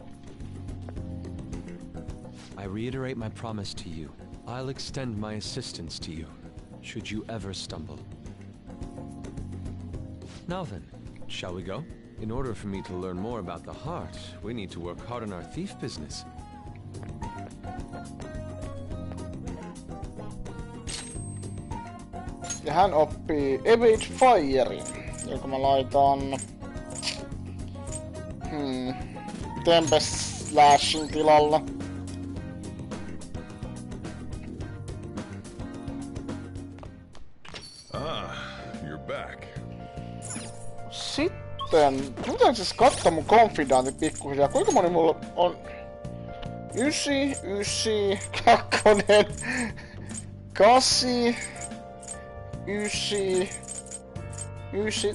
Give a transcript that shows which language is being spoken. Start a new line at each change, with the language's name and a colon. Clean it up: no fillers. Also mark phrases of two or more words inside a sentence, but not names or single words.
English: I reiterate my promise to you. I'll extend my assistance to you, should you ever stumble. Now then, shall we go? In order for me to learn more about the heart, we need to work hard on our thief business.
Finnish: Ja hän oppii Evade Firein, joka mä laitan Tempest Slashing tilalla.
English: You're back.
Finnish: Sitten, pitääkö siis katsoa mun konfidantit pikkuhiljaa? Kuinka moni mulla on? 9, 9, 2, 8, 9, 9.